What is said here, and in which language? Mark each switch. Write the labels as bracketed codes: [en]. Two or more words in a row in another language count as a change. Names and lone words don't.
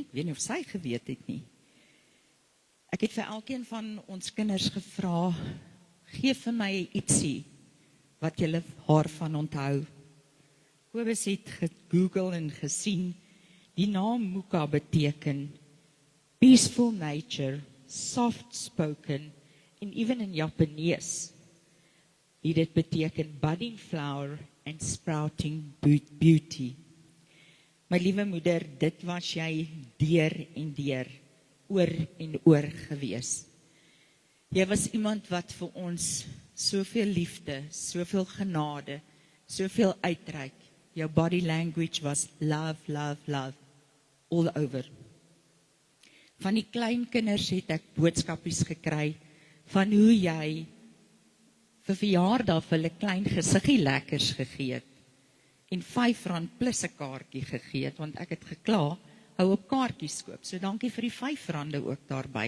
[af] Ek weet nie of sy geweet het nie. Ek het vir elkeen van ons kinders gevra, gee vir my ietsie wat julle haar van onthou. Kobus het gegoogel en gesien, die naam Muka beteken [en] peaceful nature, soft spoken, [af] en even in Japanees, dit beteken [en] budding flower and sprouting beauty. [af] My liewe moeder, dit was jy deur en deur, oor en oor gewees. Jy was iemand wat vir ons soveel liefde, soveel genade, soveel uitreik. [en] Jou body language was love, love, love, all over. [af] Van die klein kinders het ek boodskapies gekry, van hoe jy vir verjaardag vir hulle klein gesiggie lekkers gegee het, en R5 plus 'n kaartjie gegee het, want ek het gekla, hou op kaartjies koop, so dankie vir die R5 ook daarby.